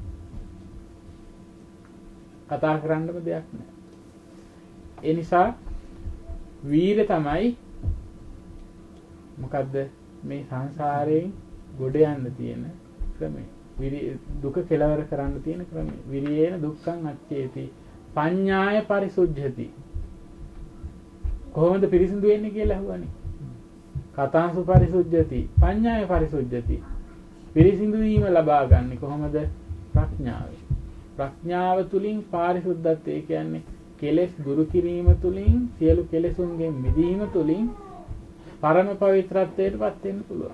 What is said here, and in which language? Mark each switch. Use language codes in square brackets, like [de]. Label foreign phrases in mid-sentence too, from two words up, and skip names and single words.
[si] කතා කරන්නම දෙයක් නැහැ. ඒ නිසා වීර්ය තමයි මොකද්ද මේ සංසාරයෙන් ගොඩ යන්න තියෙන ක්‍රමය. දුක කෙලවර කරන්න තියෙන ක්‍රමය. [pi] විරියේන දුක්ඛං අච්චේති පඤ්ඤාය පරිසුද්ධති. [si] කොහොමද පිරිසිදු වෙන්නේ කියලා අහුවනේ. [pi] කතාංසු පරිසුද්ධති පඤ්ඤාය පරිසුද්ධති. [si] පිරිසිදු වීම ලබා ගන්න කොහොමද? ප්‍රඥාවෙන්. ප්‍රඥාව තුලින් පාරිශුද්ධත්වය කියන්නේ කෙලෙස් දුරු කිරීම තුලින් සියලු කෙලෙසුන්ගෙන් මිදීම තුලින් පරම පවිත්‍රත්වයට පත් වෙන්න පුළුවන්.